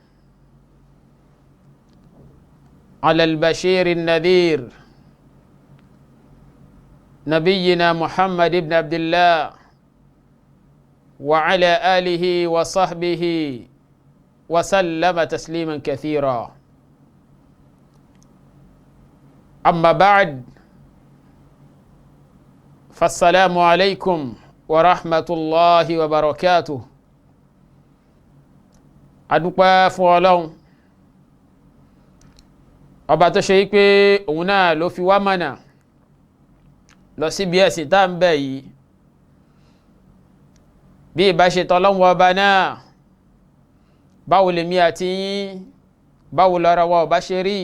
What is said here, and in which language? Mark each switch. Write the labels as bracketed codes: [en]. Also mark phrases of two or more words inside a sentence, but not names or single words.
[ar] على البشير النذير نبينا محمد بن عبد الله وعلى آله وصحبه وسلم تسليما كثيرا. أما بعد فالسلام عليكم ورحمة الله وبركاته. [yo] adúpẹ́ fún Ọlọ́run ọba tó ṣe pé òun náà ló fi wá mọ̀nà lọ síbi ẹ̀sìn tá ń bẹ̀ yìí bí ìbá ṣe tọ́lọ́run ọba náà báwo lèmi àti yín báwo lọ́rọ̀ wa ọba ṣe rí.